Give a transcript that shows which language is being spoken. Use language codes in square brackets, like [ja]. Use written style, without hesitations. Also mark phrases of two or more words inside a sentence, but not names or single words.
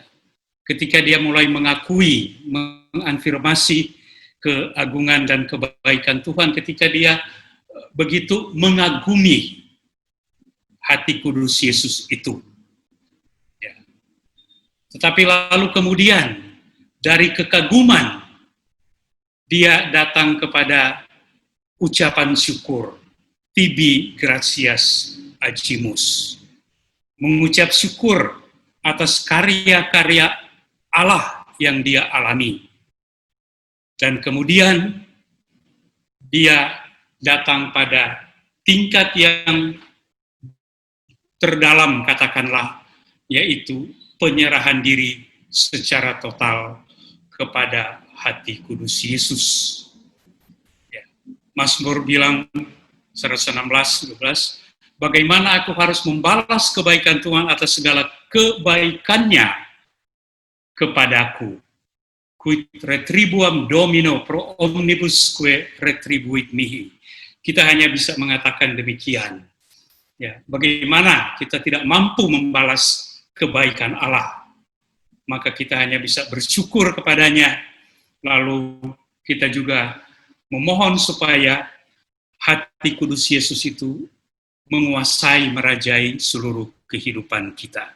[id] Ketika dia mulai mengakui, mengafirmasi keagungan dan kebaikan Tuhan, ketika dia begitu mengagumi hati kudus Yesus itu. Tetapi lalu kemudian dari kekaguman dia datang kepada ucapan syukur, [la] tibi gratias agimus, [id] mengucap syukur atas karya-karya Allah yang dia alami. Dan kemudian dia datang pada tingkat yang terdalam, katakanlah, yaitu penyerahan diri secara total kepada hati kudus Yesus. Ya. Mazmur bilang 116, 12, bagaimana aku harus membalas kebaikan Tuhan atas segala kebaikannya kepadaku. [la] Quid retribuam Domino pro omnibus que retribuit mihi. [id] Kita hanya bisa mengatakan demikian. Ya, bagaimana kita tidak mampu membalas kebaikan Allah, maka kita hanya bisa bersyukur kepadanya. Lalu kita juga memohon supaya hati kudus Yesus itu menguasai, merajai seluruh kehidupan kita.